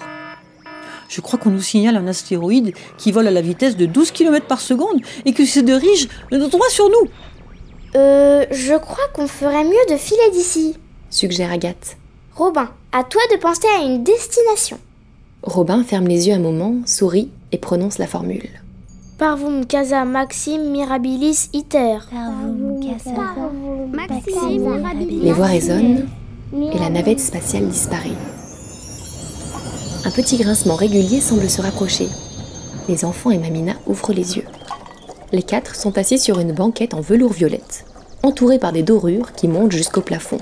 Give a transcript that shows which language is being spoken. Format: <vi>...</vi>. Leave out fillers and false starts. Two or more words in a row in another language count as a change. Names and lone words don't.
<fr>Je crois qu'on nous signale un astéroïde qui vole à la vitesse de 12 km par seconde et que se dirige droit sur nous. Je crois qu'on ferait mieux de filer d'ici, Suggère Agathe. Robin, à toi de penser à une destination. Robin ferme les yeux un moment, sourit et prononce la formule.</fr> <la>Parvum, casa, maxime, mirabilis, iter. Maxime, mirabilis.</la> <fr>Les voix résonnent et la navette spatiale disparaît. Un petit grincement régulier semble se rapprocher. Les enfants et Mamina ouvrent les yeux. Les 4 sont assis sur une banquette en velours violette, entourés par des dorures qui montent jusqu'au plafond.</fr>